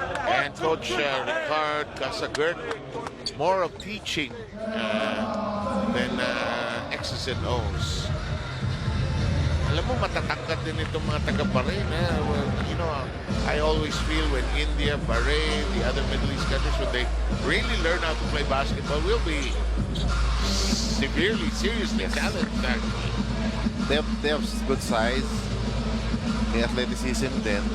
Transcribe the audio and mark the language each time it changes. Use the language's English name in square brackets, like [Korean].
[English] And Coach Ricard Casagert, more of teaching than X's and O's. [Filipino] Alam mo, matatangkad din itong mga taga-Bharain. [English] Well, you know, I always feel when India, Bharain, the other Middle East countries, when they really learn how to play basketball, will be seriously challenged. They have good size. [Filipino] May athleticism din.